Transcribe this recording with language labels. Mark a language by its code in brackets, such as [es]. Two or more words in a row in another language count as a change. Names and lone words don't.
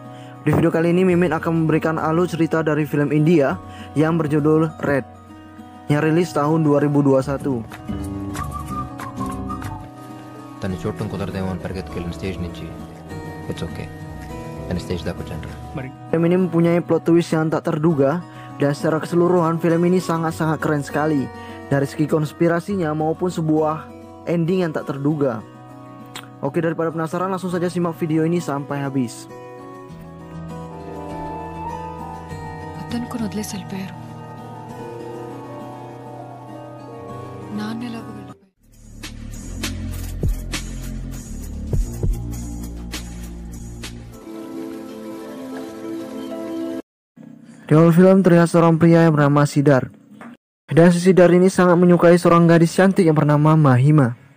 [id] Di video kali ini Mimin akan memberikan alur cerita dari film India yang berjudul Red, yang rilis tahun 2021. [te] తను చూడటం కుదరదేమో అని పరిగెత్తుకెళ్ళిన స్టేజ్ నుంచి [en] it's okay [te] అని స్టేజ్ దాకా వచ్చాను. [id] Film ini mempunyai plot twist yang tak terduga, dan secara keseluruhan film ini sangat-sangat keren sekali dari segi konspirasinya maupun sebuah ending yang tak terduga. Oke, daripada penasaran langsung saja simak video ini sampai habis. [te] అతను కొన్ని వదిలేసి వెళ్ళిపోయారు. నాన్న ఎలాగో వెళ్ళిపోయారు. [id] Di awal film terlihat seorang pria yang bernama Sidar. Dan si Sidar ini sangat menyukai seorang gadis cantik yang bernama Mahima.